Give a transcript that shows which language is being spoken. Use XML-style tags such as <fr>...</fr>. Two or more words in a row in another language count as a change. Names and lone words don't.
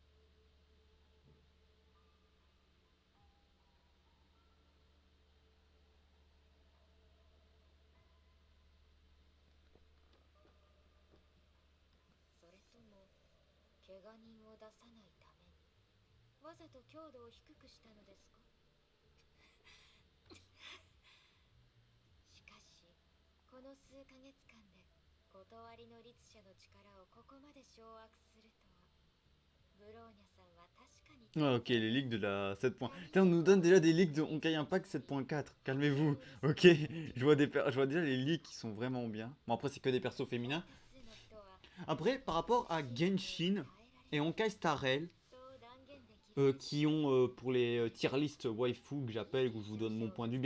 <ja>それとも怪我人を出さないためにわざと強度を低くしたのですか？しかしこの数ヶ月間で断りの律者の力をここまで掌握するとは。ブローニャさんは確かに。</ja> <fr>Ah, ok, les leaks de la 7. Putain, on nous donne déjà des leaks de Honkai Impact 7.4. Calmez-vous, ok? Je vois déjà les leaks qui sont vraiment bien. Bon, après, c'est que des persos féminins. Après, par rapport à Genshin et Honkai Star Rail, qui ont pour les</fr> <en>tier list</en> <fr>waifu que j'appelle, où je vous donne mon point de vue.</fr>